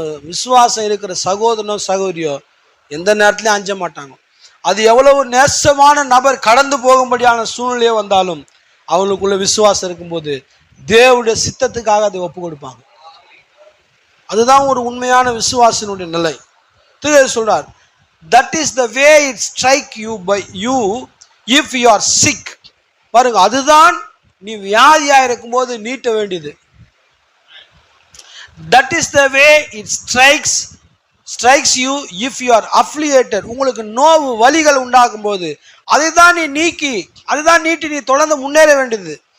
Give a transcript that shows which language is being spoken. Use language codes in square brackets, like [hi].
[ta] விசுவாசம் இருக்கிற சகோதரனோ சகோதரியோ எந்த நேரத்திலையும் அஞ்ச மாட்டாங்க. அது எவ்வளவு நேசமான நபர் கடந்து போகும்படியான சூழ்நிலையே வந்தாலும் அவங்களுக்குள்ள விசுவாசம் இருக்கும்போது தேவனுடைய சித்தத்துக்காக அதை ஒப்பு கொடுப்பாங்க. அதுதான் ஒரு உண்மையான விசுவாசனுடைய நிலை. தீர்க்கதரிசி சொல்றார், [en] that is the way it strike you by you if you are sick. [ta] பாருங்க, அதுதான் நீ வியாதியா இருக்கும்போது நீட்ட வேண்டியது. [en] That is the way it strikes you if you are afflicted. [ta] உங்களுக்கு நோவு வலிகள் உண்டாகும் போது அதைதான் நீ நீட்டி நீ தொடர்ந்து முன்னேற வேண்டியது.